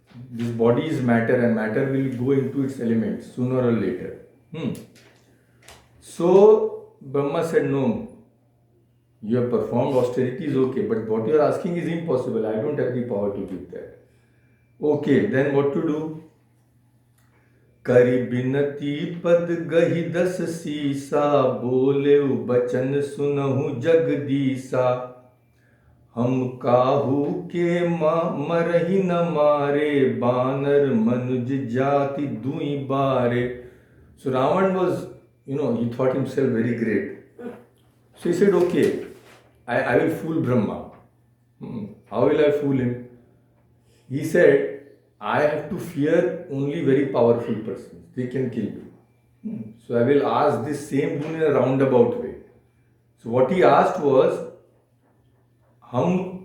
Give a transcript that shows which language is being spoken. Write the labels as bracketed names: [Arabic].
[English] This body is matter and matter will go into its elements sooner or later. So Brahma said, no, you have performed austerities, okay, but what you are asking is impossible. I don't have the power to give that. Okay, then what to do? [Awadhi] करि बिनती पद गहि दस सीसा बोले बचन सुनहु जगदीसा. हम काहू के मरहि न मारे बानर मनुज जाति दुई बारे. [English] So Ravan was, he thought himself very great. So he said, okay, I will fool Brahma. How will I fool him? He said, I have to fear only very powerful persons. They can kill me. So I will ask this same boon in a roundabout way. So what he asked was, हम